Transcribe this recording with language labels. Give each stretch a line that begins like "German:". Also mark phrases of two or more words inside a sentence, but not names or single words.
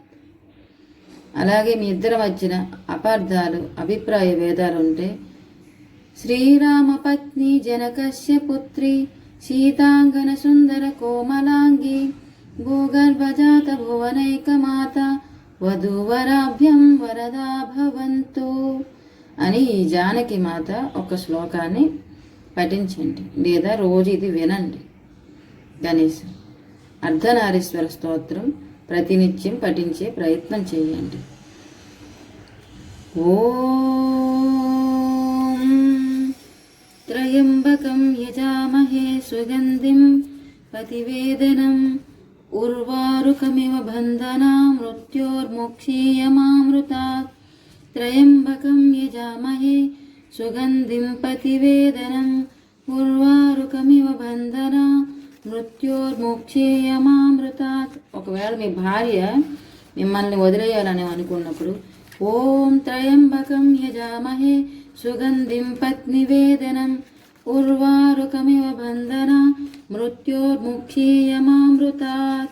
Telugu: అలాగే మీ ఇద్దరి మధ్యన అపార్థాలు అభిప్రాయ భేదాలు ఉంటే
Sanskrit: శ్రీరామ పత్ని జనకస్య పుత్రి సీతాంగన సుందర కోమలాంగి భూగర్భజాత భువనైకమాత వధూవరాభ్యం వరదా భవంతు
Telugu: అని ఈ జానకి మాత ఒక శ్లోకాన్ని పఠించండి లేదా రోజు ఇది వినండి. గణేశం అర్ధనారీశ్వర స్తోత్రం ప్రతినిత్యం పఠించే ప్రయత్నం చేయండి.
Sanskrit: ఓం त्र्यम्बकं यजामहे सुगन्धिं प्रतिवेदनम् उर्वारुकमिव बन्धनां मृत्योर्मुक्षीयमामृतात् त्र्यम्बकं यजामहे सुगन्धिं प्रतिवेदनम् उर्वारुकमिव बन्धनां మృత్యోర్ముక్షేయమామృతాత్.
Telugu: ఒకవేళ మీ భార్య మిమ్మల్ని వదిలేయాలని అనుకున్నప్పుడు
Sanskrit: ఓం త్రయంబకం యజామహే సుగంధిం పత్నివేదనం ఉర్వారుకమివ బంధన మృత్యోర్ముక్షేయమామృతాత్.